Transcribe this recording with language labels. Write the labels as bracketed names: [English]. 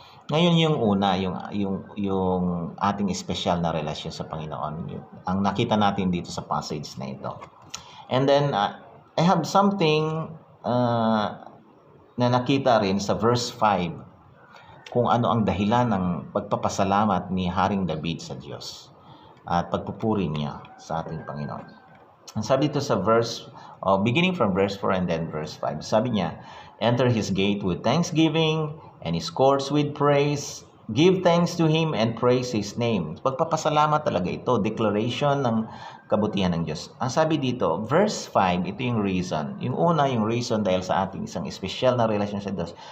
[Filipino] Ngayon yung una, yung ating espesyal na relasyon sa Panginoon, ang nakita natin dito sa passage na ito. [English] And then, I have something [Filipino] na nakita rin sa verse 5, kung ano ang dahilan ng pagpapasalamat ni Haring David sa Diyos at pagpupuri niya sa ating Panginoon. Ang sabi dito sa verse, [English] beginning from verse 4 and then verse 5, [Filipino] sabi niya, [English] enter his gate with thanksgiving and his courts with praise. Give thanks to him and praise his name. [Filipino] Pagpapasalamat talaga ito, declaration ng kabutihan ng Diyos. Ang sabi dito, verse 5, ito yung reason. Yung una, yung reason dahil sa ating isang espesyal na relasyon sa Diyos.